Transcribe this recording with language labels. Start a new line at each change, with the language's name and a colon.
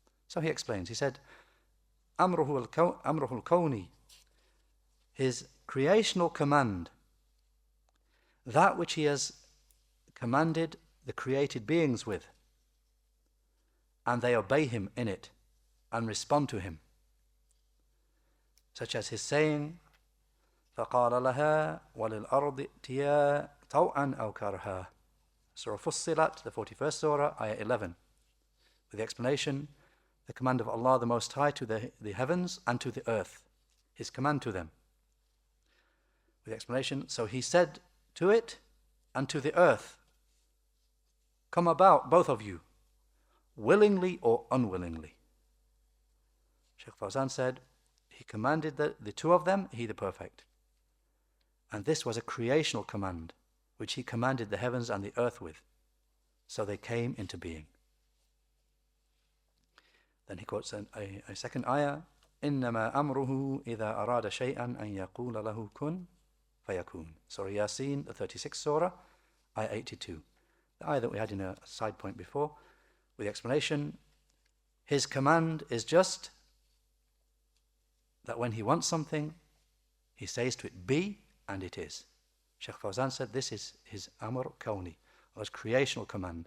English: So he explains, he said, Amruhu al-Kawni, His creational command, that which He has commanded the created beings with, and they obey Him in it and respond to Him. Such as His saying,
Arabic: فَقَالَ لَهَا وَلِلْأَرْضِ ائْتِيَا طَوْعًا أَوْ كَرْهًا.
English: Surah Fussilat, the 41st Surah, Ayah 11. With the explanation, the command of Allah the Most High to the heavens and to the earth. His command to them. With the explanation, so He said to it and to the earth, come about, both of you, willingly or unwillingly. Shaykh Fawzan said, He commanded the two of them, He the Perfect. And this was a creational command, which He commanded the heavens and the earth with. So they came into being. Then he quotes a second ayah,
Arabic: إِنَّمَا أَمْرُهُ إِذَا أَرَادَ شَيْئًا أَن يَقُولَ لَهُ كُن فَيَكُونَ.
English: Surah Yasin, the 36th Surah, ayah 82. The ayah that we had in a side point before, with the explanation, His command is just that when He wants something, He says to it, be, and it is. Shaykh Fawzan said this is His Amr Kawni, or His creational command.